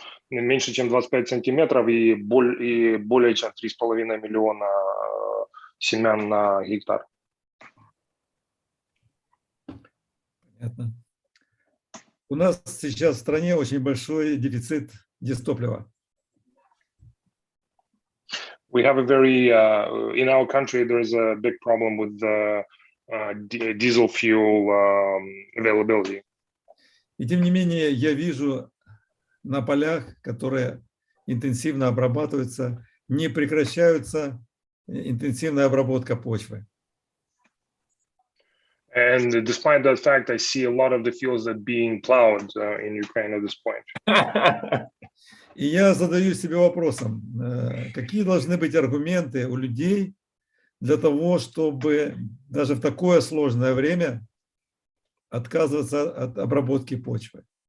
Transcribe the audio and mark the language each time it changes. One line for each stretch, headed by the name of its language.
Russian: Меньше, чем 25 сантиметров и более чем 3,5 миллиона семян на гектар. Понятно. У нас сейчас в стране очень большой дефицит дистоплива.
English: We have a very, in our country, there is a big problem with the diesel fuel availability.
Russian: И тем не менее, я вижу на полях, которые интенсивно обрабатываются, не прекращается интенсивная обработка почвы.
English: And despite that fact, I see a lot of the fields that being plowed in Ukraine at this point.
Russian: И я задаю себе вопросом, какие должны быть аргументы у людей для того, чтобы даже в такое сложное время отказываться от обработки почвы.